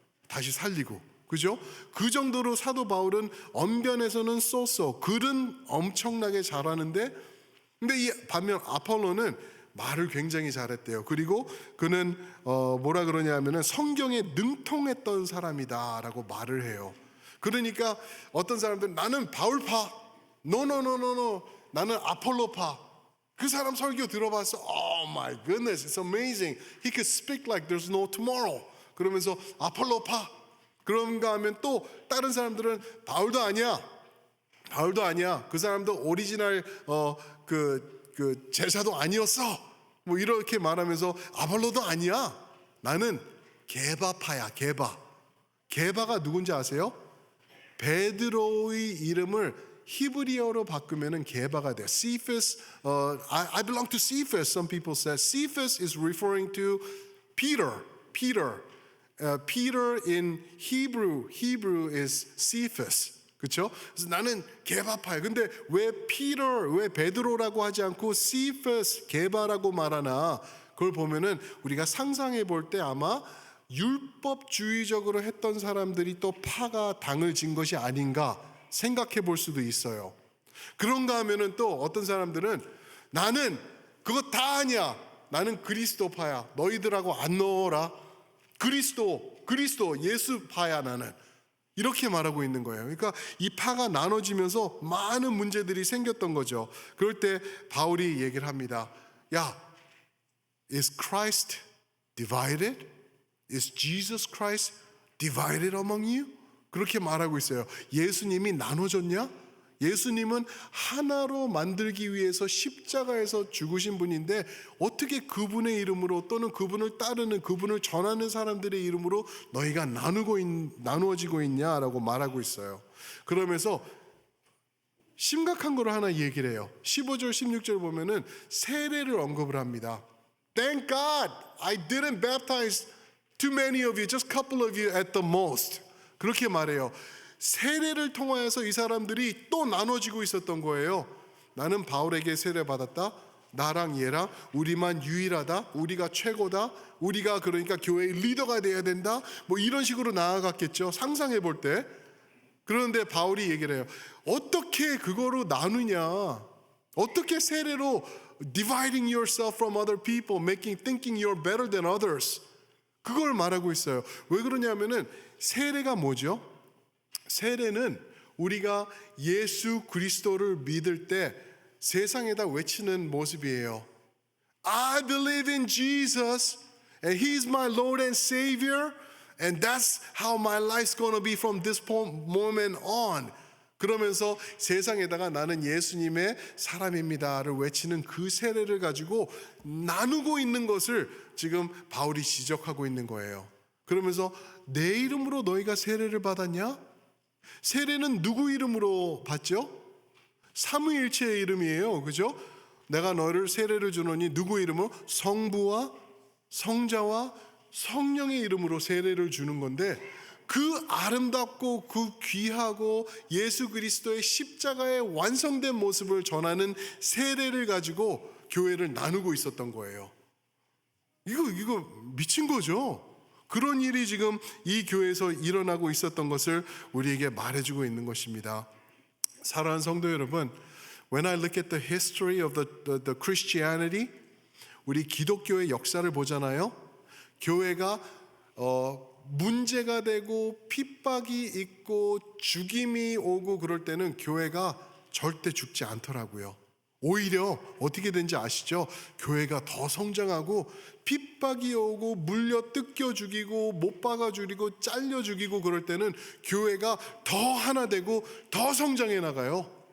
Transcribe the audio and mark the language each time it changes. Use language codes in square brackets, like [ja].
[ko] 다시 살리고, 그죠? 그 정도로 사도 바울은 언변에서는 쏘쏘, 글은 엄청나게 잘하는데, 근데 이 반면 아폴로는 말을 굉장히 잘했대요. 그리고 그는 뭐라 그러냐 하면은 성경에 능통했던 사람이다라고 말을 해요. 그러니까 어떤 사람들은 나는 바울파, 노노노노노, 나는 아폴로파. 그 사람 설교 들어봤어. [en] Oh my goodness, it's amazing. He could speak like there's no tomorrow. [ko] 그러면서 아폴로파. 그런가 하면 또 다른 사람들은 바울도 아니야. 바울도 아니야. 그 사람도 오리지널 그 제사도 아니었어. 뭐 이렇게 말하면서 아폴로도 아니야. 나는 게바파야, 게바. 게바가 누군지 아세요? 베드로의 이름을 히브리어로 바꾸면은 게바가 돼요. [en] Cephas, I belong to Cephas. Some people say Cephas is referring to Peter. Peter. Peter in Hebrew is Cephas. [ko] 그렇죠? 그래서 나는 게바파야. 근데 왜 Peter, 왜 베드로라고 하지 않고 Cephas, 게바라고 말하나? 그걸 보면은 우리가 상상해 볼 때 아마 율법주의적으로 했던 사람들이 또 파가 당을 진 것이 아닌가 생각해 볼 수도 있어요. 그런가 하면은 또 어떤 사람들은 나는 그거 다 아니야. 나는 그리스도파야. 너희들하고 안 넣어라. 그리스도 예수파야 나는. 이렇게 말하고 있는 거예요. 그러니까 이 파가 나눠지면서 많은 문제들이 생겼던 거죠. 그럴 때 바울이 얘기를 합니다. 야, [en] is Christ divided? Is Jesus Christ divided among you? [ko] 그렇게 말하고 있어요. 예수님이 나눠졌냐? 예수님은 하나로 만들기 위해서 십자가에서 죽으신 분인데 어떻게 그분의 이름으로 또는 그분을 따르는 그분을 전하는 사람들의 이름으로 너희가 나누어지고 있냐라고 말하고 있어요. 그러면서 심각한 걸 하나 얘기를 해요. 15절 16절 보면은 세례를 언급을 합니다. [en] Thank God I didn't baptize too many of you, just a couple of you at the most. [ko] 그렇게 말해요. 세례를 통하여서 이 사람들이 또 나눠지고 있었던 거예요. 나는 바울에게 세례 받았다. 나랑 얘랑 우리만 유일하다. 우리가 최고다. 우리가 그러니까 교회의 리더가 돼야 된다. 뭐 이런 식으로 나아갔겠죠. 상상해 볼 때. 그런데 바울이 얘기를 해요. 어떻게 그거로 나누냐? 어떻게 세례로 [en] dividing yourself from other people, thinking you're better than others. [ko] 그걸 말하고 있어요. 왜 그러냐면은 세례가 뭐죠? 세례는 우리가 예수 그리스도를 믿을 때 세상에다 외치는 모습이에요. [en] I believe in Jesus and He's my Lord and Savior and that's how my life's gonna be from this moment on. [ko] 그러면서 세상에다가 나는 예수님의 사람입니다를 외치는 그 세례를 가지고 나누고 있는 것을 지금 바울이 지적하고 있는 거예요. 그러면서 내 이름으로 너희가 세례를 받았냐? 세례는 누구 이름으로 받죠? 삼위일체의 이름이에요. 그죠? 내가 너를 세례를 주노니 누구 이름으로? 성부와 성자와 성령의 이름으로 세례를 주는 건데 그 아름답고 그 귀하고 예수 그리스도의 십자가의 완성된 모습을 전하는 세례를 가지고 교회를 나누고 있었던 거예요. 이거 미친 거죠. 그런 일이 지금 이 교회에서 일어나고 있었던 것을 우리에게 말해주고 있는 것입니다. 사랑하는 성도 여러분, [en] when I look at the history of the Christianity, [ko] 우리 기독교의 역사를 보잖아요. 교회가 문제가 되고 핍박이 있고 죽임이 오고 그럴 때는 교회가 절대 죽지 않더라고요. 오히려 어떻게 된지 아시죠? 교회가 더 성장하고 핍박이 오고 물려 뜯겨 죽이고 못 박아 죽이고 잘려 죽이고 그럴 때는 교회가 더 하나 되고 더 성장해 나가요.